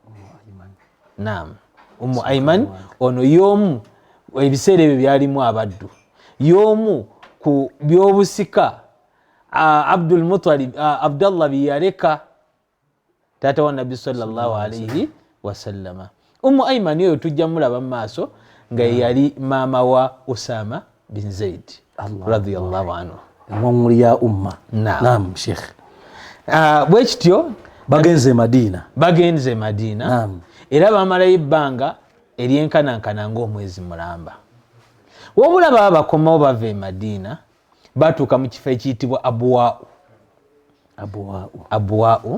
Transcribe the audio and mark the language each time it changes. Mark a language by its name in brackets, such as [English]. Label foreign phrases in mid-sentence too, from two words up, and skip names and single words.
[Ganda] Naam, Ummu Ayman ono y'omu, ebiseera ebyo byalimu abaddu, y'omu ku byobusika Abdul Muttalib Abdallah bye yaleka taata wa Nabbi [Arabic] صلى الله عليه وسلم. [Ganda] Ummu Ayman oyo tujja mulaba mu maaso nga yali maama wa Usama bin Zaid [Arabic] رضي الله عنه. [Ganda] Mwamuli ya umma. Naam, Sheikh. Bwe kityo bagenze Madina. Bagenze Madina. Naam. Era bamalayo ebbanga ery'enkanankana ng'omwezi mulamba. Wabula baba bakomawo bava e Madina batuuka mu kifo ekiyitibwa Abwa'u.